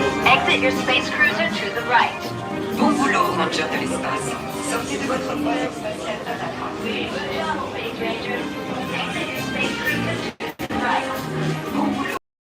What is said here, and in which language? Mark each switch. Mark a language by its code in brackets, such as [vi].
[en] Exit your space cruiser to the right. [fr] Bon boulot, Rangers de l'espace. Sortez de votre croiseur spatial à la droite. [en] Good job, Space Rangers. Exit your space cruiser to the right. [fr] Bon boulot.